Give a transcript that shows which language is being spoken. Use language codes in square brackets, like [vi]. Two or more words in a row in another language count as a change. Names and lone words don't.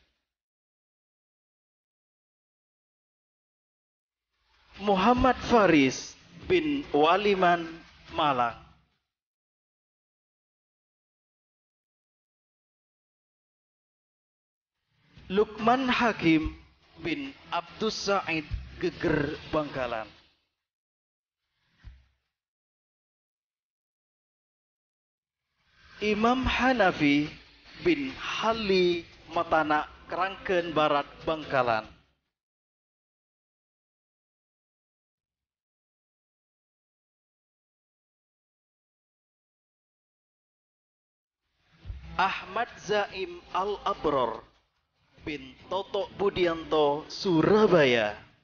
[id] Muhammad Faris bin Waliman, Malang. Lukman Hakim bin Abdus Said, Geger, Bangkalan. Imam Hanafi bin Hali, Matana, Kerangken Barat, Bangkalan. Ahmad Zaim Al-Abror bin Toto Budianto, Surabaya.